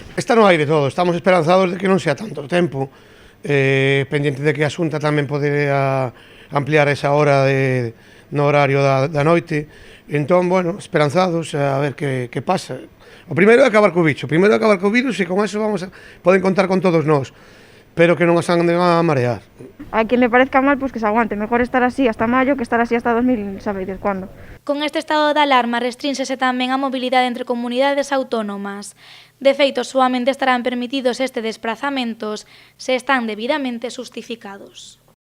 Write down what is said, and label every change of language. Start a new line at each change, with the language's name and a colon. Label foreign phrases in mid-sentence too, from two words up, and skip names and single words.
Galician: Está no aire todo, estamos esperanzados de que non sea tanto tempo, pendiente de que a Xunta tamén podería ampliar esa hora no horario da noite. Entón, bueno, esperanzados a ver que pasa. O primeiro é acabar co bicho, o virus, e con eso poden contar con todos nós, pero que non as anden a marear.
Spanish: A quien le parezca mal, pues que se aguante. Mejor estar así hasta mayo que estar así hasta 2000, ¿sabéis cuándo?
Galician: Con este estado de alarma restrínsese tamén a mobilidade entre comunidades autónomas. De feito, soamente estarán permitidos este desprazamentos se están debidamente justificados.